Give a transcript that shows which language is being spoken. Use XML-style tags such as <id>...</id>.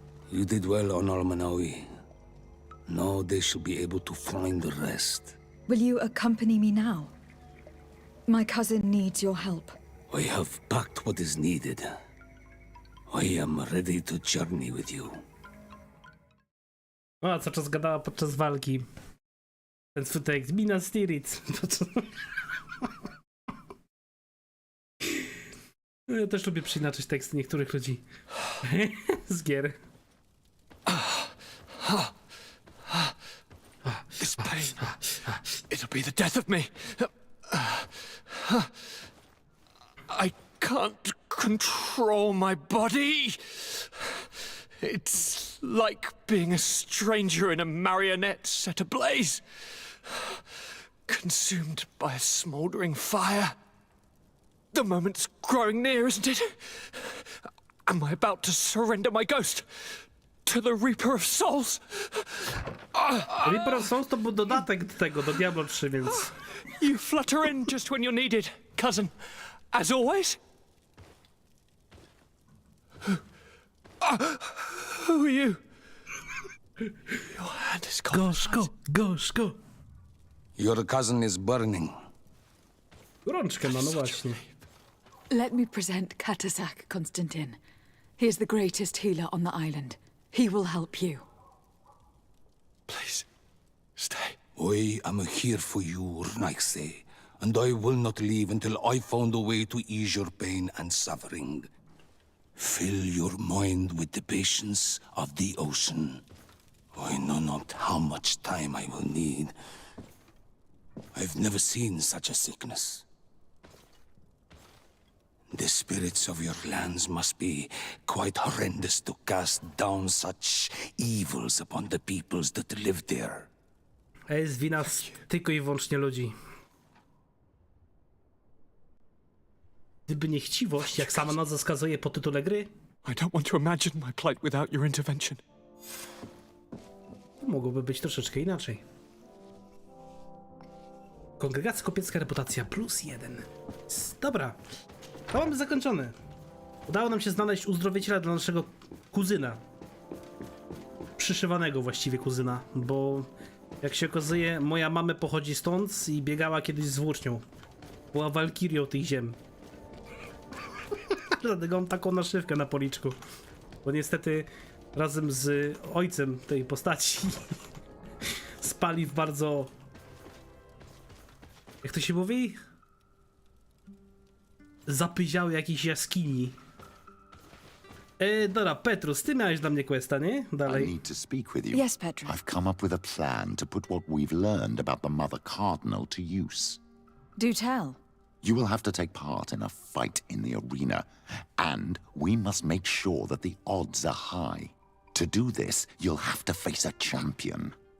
<en>You did well on Almanawi. Now they should be able to find the rest. Will you accompany me now? My cousin needs your help. I have packed what is needed. I am ready to journey with you.</en> <pl>A co czas gadała podczas walki. Ten swój tekst. Mina Spirit. Ja też lubię przyinaczyć teksty niektórych ludzi z gier.</pl> <en>This pain, it'll be the death of me. I can't control my body. It's like being a stranger in a marionette set ablaze, consumed by a smoldering fire. The moment's growing near, isn't it? Am I about to surrender my ghost to the Reaper of Souls?</en> <pl>Reaper of Souls to był dodatek do tego, do Diablo 3, więc...</pl> <en>You flutter in just when you're needed, cousin. As always. Who are you? Your hand is cold. Go. Your cousin is burning.</en> <pl>Gorączkę ma, no właśnie.</pl> <en>Let me present CozaQ, Constantine. He is the greatest healer on the island. He will help you. Please, stay. I am here for you, Rnaxe, and I will not leave until I found a way to ease your pain and suffering. Fill your mind with the patience of the ocean. I know not how much time I will need. I've never seen such a sickness. The spirits of your lands must be quite horrendous to cast down such evils upon the peoples that live there.</en> <pl>A jest wina tylko i wyłącznie ludzi. Gdyby nie chciwość, jak sama nazwa wskazuje po tytule gry,</pl> <en>I don't want to imagine my plight without your intervention.</en> <pl>mogłoby być troszeczkę inaczej. Kongregacja kopiecka, reputacja +1. Dobra, to mamy zakończone. Udało nam się znaleźć uzdrowiciela dla naszego kuzyna. Przyszywanego właściwie kuzyna, bo jak się okazuje, moja mama pochodzi stąd i biegała kiedyś z włócznią. Była walkirią tych ziem. Dlatego mam taką naszywkę na policzku. Bo niestety razem z ojcem tej postaci spali w bardzo... Jak to się mówi? Zapyziały jakiejś jaskini. Dobra, Petrus, ty miałeś dla mnie questa, nie? Dalej.</pl> <en>I need to speak with you. Yes, Pedro. I've come up with a plan to put what we've learned about the Mother Cardinal to use. Do tell. You will have to take part in a fight in the arena, and we must make sure that the odds are high. To do this, you'll have to face a champion.</en>